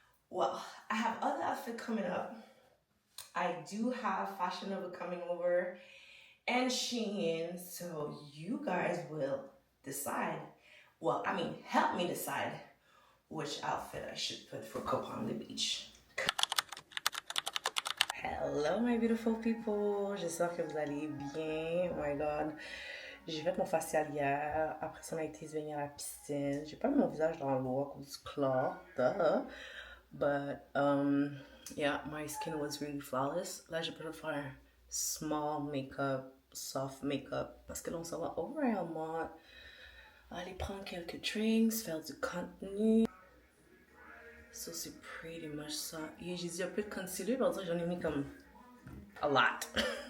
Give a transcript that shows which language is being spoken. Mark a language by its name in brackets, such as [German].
[English] Well, I have other outfit coming up. I do have Fashion Nova coming over and Shein, so you guys will decide. Well, I mean, help me decide which outfit I should put for Copa on the beach. Hello my beautiful people, [French] j'espère que vous allez bien. [English] Oh my god, [French] j'ai fait mon facial hier, après ça on a été se baigner à la piscine. J'ai pas mis mon visage dans l'eau à cause du chlore, duh. [English] But yeah, my skin was really flawless. [French] Là j'ai préféré faire un [English] small makeup, soft makeup, [French] parce que là on s'en va au Royal Mall, aller prendre quelques drinks, faire du contenu. So c'est [English] pretty much [French] ça. Et j'ai dit un peu de concealer, on dirait que j'en ai mis comme [English] a lot.